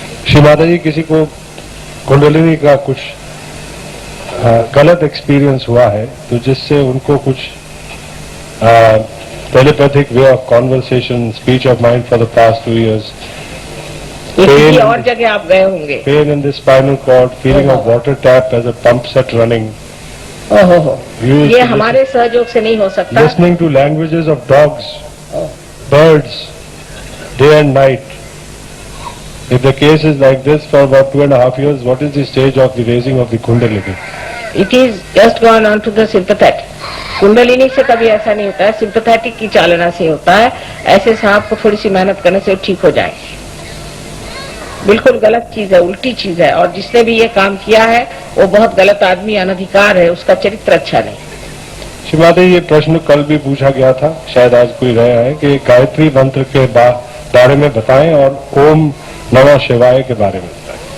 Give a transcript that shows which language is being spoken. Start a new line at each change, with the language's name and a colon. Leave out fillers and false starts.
Hindi: श्री माता जी, किसी को कुंडलिनी का कुछ गलत एक्सपीरियंस हुआ है, तो जिससे उनको कुछ
English: telepathic way of conversation, speech of mind for the past 2 years,
Hindi: किसी और जगह आप गए होंगे,
English: pain in the spinal cord, feeling of water tap as a pump set running,
Hindi: ओहो, ये हमारे सहयोग से नहीं हो सकता।
English: listening to languages of dogs, birds, day and night. If the case is like this for about 2.5 years, what is the stage of the raising of the Kundalini? It is just gone on to the sympathetic.
Hindi: Kundalini से कभी ऐसा नहीं होता है, sympathetic की चालना से होता है। ऐसे सांप को थोड़ी सी मेहनत करने से ठीक हो जाएगी। बिल्कुल गलत चीज है, उल्टी चीज है, और जिसने भी ये काम किया है वो बहुत गलत आदमी, अनधिकार है, उसका चरित्र अच्छा नहीं। श्रीमाता, ये प्रश्न कल भी पूछा गया था, शायद आज कोई रहा है, कि गायत्री मंत्र के बारे में बताएं और ओम नमः शिवाय के बारे में बताएं।